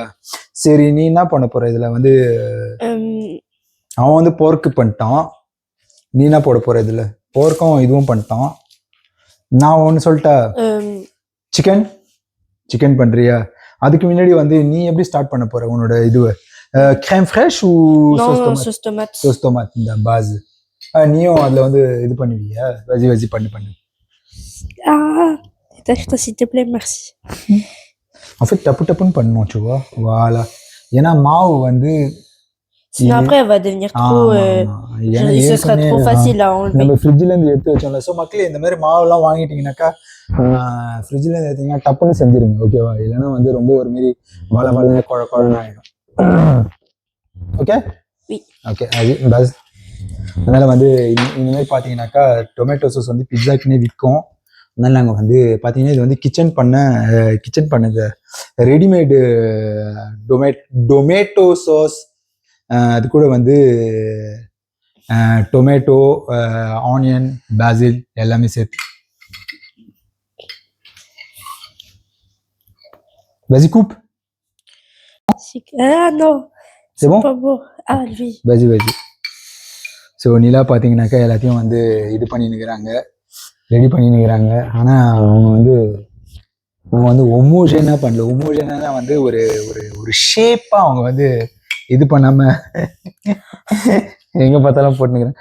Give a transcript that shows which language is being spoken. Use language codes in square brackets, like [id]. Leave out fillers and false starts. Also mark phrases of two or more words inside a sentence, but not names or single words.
[ta] சரி, நீ என்ன பண்ண போற இதுல வந்து? அவன் வந்து போர்க்கு பண்ணிட்டான். நீ என்ன போட போற இதுல? போர்க்கும் இதுவும் பண்ணிட்டான். நான் ஒன்று சொல்லிட்டேன், சிக்கன் பண்றியா? அதுக்கு முன்னாடி வந்து நீ எப்படி ஸ்டார்ட் பண்ண போற உன்னோட இதுவை? [fr] crème fraîche ou sauce tomate? Sauce tomate, [ta] இந்த பாஸ். நீயும் அதுல வந்து இது பண்ணுவியா? வஜி பண்ணு. [fr] s'il te plaît, merci. En fait, [ta] டப்புன்னு பண்ணணும் [fr] ça va. voilà. [ta] ஏன்னா மாவு வந்து [fr] sinon après elle va devenir trop ce sera trop facile à enlever. [ta] நம்ம ஃப்ரிட்ஜ்ல இருந்து எடுத்து வச்சோம்ல. ஸோ மக்களே, இந்த மாதிரி மாவுலாம் வாங்கிட்டீங்கன்னாக்கா ஃப்ரிட்ஜ்ல இருந்து எடுத்தீங்கன்னா டப்புன்னு செஞ்சிருங்க, ஓகேவா? இல்லைன்னா வந்து ரொம்ப ஒரு மாரி வள குழன்னு ஆயிடும். ஓகே ஓகே, அது பஸ். அதனால வந்து இந்த மாதிரி பார்த்தீங்கன்னாக்கா [en] tomato sauce [ta] வந்து பிட்சாக்குன்னே விற்கும். அதனால நாங்கள் வந்து பார்த்தீங்கன்னா இது வந்து கிச்சன் பண்ண [en] readymade tomato sauce. [ta] அது கூட வந்து [en] tomato, onion, basil [ta] எல்லாமே சேர்த்து. [fr] Vas-y, coupe. Non, c'est bon? Pas beau. Lui. Vas-y. [ta] ஸோ நிலா பார்த்தீங்கன்னாக்கா எல்லாத்தையும் வந்து இது பண்ணினுக்கிறாங்க, ரெடி பண்ணினுக்கிறாங்க. ஆனால் அவங்க வந்து ஒமோஜனாக பண்ணல. ஒமோஜனாக தான் வந்து ஒரு ஒரு ஒரு ஷேப்பாக அவங்க வந்து இது பண்ணாமல் எங்கே பார்த்தாலும் போட்டுனுக்கிறேன்.